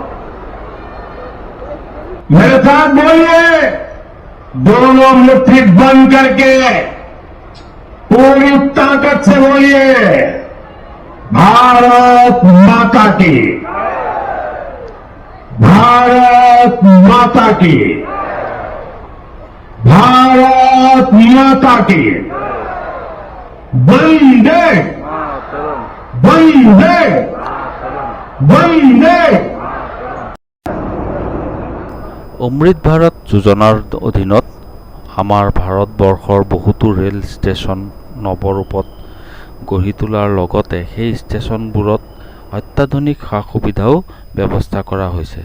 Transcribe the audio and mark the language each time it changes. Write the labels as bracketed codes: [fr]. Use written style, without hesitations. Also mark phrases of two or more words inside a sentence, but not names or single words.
[hi] मेरे साथ बोलिए, दोनों मुट्ठी बंद करके पूरी ताकत से बोलिए, भारत माता की, भारत माता की, भारत माता की, वंदे वंदे वंदे। [as] অমৃত ভাৰত যোজনাৰ অধীনত আমাৰ ভাৰতবৰ্ষৰ বহুতো ৰেল ষ্টেচন নৱৰূপত গঢ়ি তোলাৰ লগতে সেই ষ্টেচনবোৰত অত্যাধুনিক সা সুবিধাও ব্যৱস্থা কৰা হৈছে।